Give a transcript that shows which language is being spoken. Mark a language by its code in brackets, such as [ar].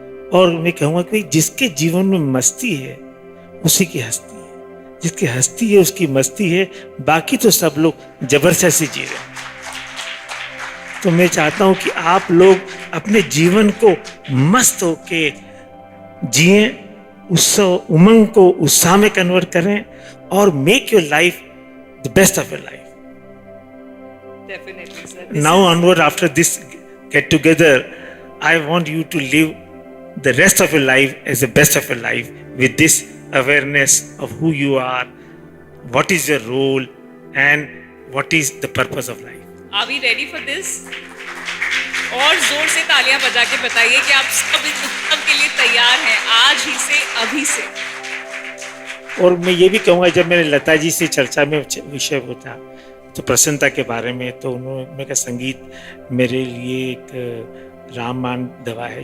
[hi] और मैं कहूँगा कि जिसके जीवन में मस्ती है उसी की हस्ती है, जिसकी हस्ती है उसकी मस्ती है, बाकी तो सब लोग जबरदस्ती जी रहे हैं। तो मैं चाहता हूं कि आप लोग अपने जीवन को मस्त होके जिए, उत्सव, उमंग को उत्साह में कन्वर्ट करें और [en] Make your life the best of your life. Definitely, sir. Now onward, after this get together, I want you to live the rest of your life as the best of your life with this awareness of who you are, what is your role, and what is the purpose of life. Are we ready for this? [hi] और जोर से तालियां बजा के बताइए कि आप सब इस उत्सव के लिए तैयार हैं, आज ही से, अभी से। और मैं ये भी कहूँगा, जब मेरे लता जी से चर्चा में विषय होता तो प्रसन्नता के बारे में, तो उन्होंने कहा संगीत मेरे लिए एक रामबाण दवा है।